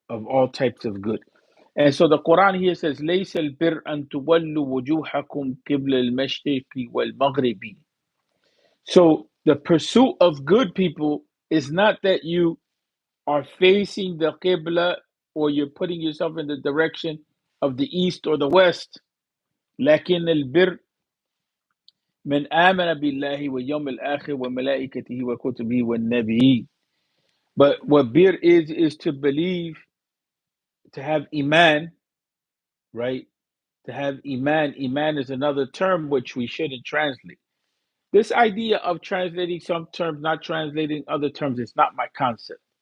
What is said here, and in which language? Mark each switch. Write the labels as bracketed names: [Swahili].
[English] Of all types of good. And so the Quran here says, [Arabic] لَيْسَ الْبِرْ أَن تُوَلُّوا وُجُوهَكُمْ قِبْلَ الْمَشْرِقِ وَالْمَغْرِبِ. [English] So the pursuit of good, people, It's not that you are facing the Qibla or you're putting yourself in the direction of the east or the west. [Arabic] لكن البر من آمن بالله واليوم الآخر وملائكته وكتبه والنبيين. [English] But what bir is to believe, to have Iman, right? To have Iman. Iman is another term which we shouldn't translate. This idea of translating some terms, not translating other terms, is not my concept.